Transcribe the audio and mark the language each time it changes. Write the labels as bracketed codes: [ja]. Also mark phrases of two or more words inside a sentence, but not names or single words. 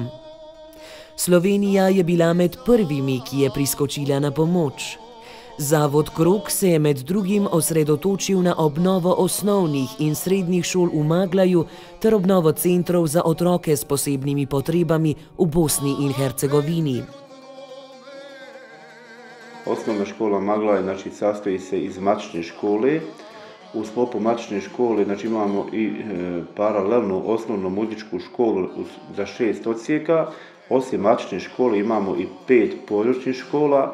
[sl] Slovenija je bila med prvimi, ki je priskočila na pomoč. Zavod KROG se je med drugim osredotočil na obnovo osnovnih in srednjih šol v Maglaju ter obnovo centrov za otroke s posebnimi potrebami v Bosni in Hercegovini. [bs] Osnovna škola Maglaj sastoji se iz matične škole. U sklopu matične škole imamo i paralelnu osnovnu muzičku školu za 6 odsjeka. Osim matične škole imamo i 5 područnih škola.